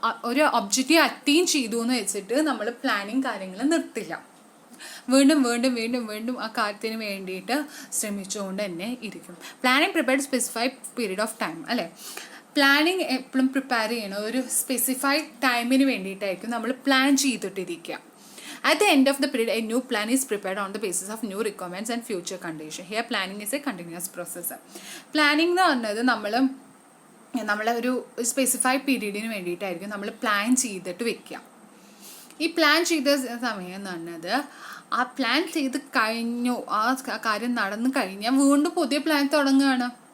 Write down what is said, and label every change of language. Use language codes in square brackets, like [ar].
[ml] ഒരു objective attain ചെയ്തു എന്ന് വെച്ചിട്ട് നമ്മൾ പ്ലാനിങ് കാര്യങ്ങൾ നിർത്തില്ല. വീണ്ടും വീണ്ടും വീണ്ടും വീണ്ടും ആ കാര്യത്തിന് വേണ്ടിയിട്ട് ശ്രമിച്ചുകൊണ്ട് തന്നെ ഇരിക്കും. Planning prepared specified period of time അല്ലേ. പ്ലാനിങ് എപ്പോഴും പ്രിപ്പയർ ചെയ്യണം ഒരു സ്പെസിഫൈഡ് ടൈമിന് വേണ്ടിയിട്ടായിരിക്കും നമ്മൾ plan ചെയ്തിട്ടിരിക്കുക. [en] At the end of the period, a new plan is prepared on the basis of new requirements and future conditions. Here, planning is a continuous process. [ml] Planning എന്ന് പറഞ്ഞത് നമ്മളെ ഒരു specified പീരീഡിന് വേണ്ടിയിട്ടായിരിക്കും നമ്മൾ plan ചെയ്തിട്ട് വെക്കുക. ഈ പ്ലാൻ ചെയ്ത സമയം എന്ന് പറഞ്ഞത് ആ പ്ലാൻ ചെയ്ത് കഴിഞ്ഞു, ആ കാര്യം നടന്നു കഴിഞ്ഞാൽ വീണ്ടും പുതിയ പ്ലാൻ തുടങ്ങുകയാണ്.